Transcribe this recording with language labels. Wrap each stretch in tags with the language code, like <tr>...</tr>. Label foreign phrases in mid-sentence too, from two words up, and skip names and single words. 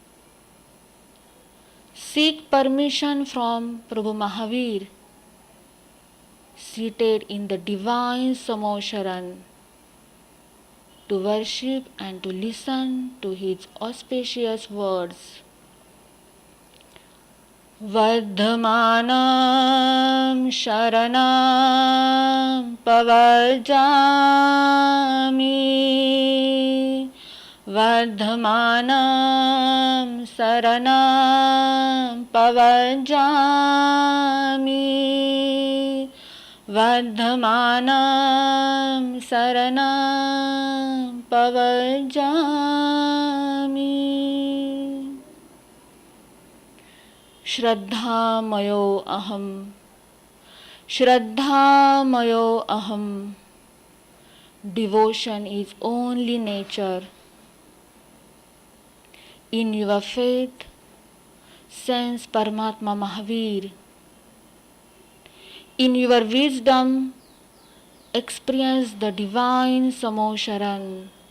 <en>Seek permission from Prabhu Mahaveer, seated in the divine Samosharan, to worship and to listen to his auspicious words.</en> <pra>Vardhamanam sharanam pavajami Vardhamanam saranam pavajami Vardhamanam saranam pavajami Shraddhamayo aham Shraddhamayo aham.</pra> <en>Devotion is only nature. In your faith, sense Paramatma Mahaveer. In your wisdom, experience the divine Saran.</en>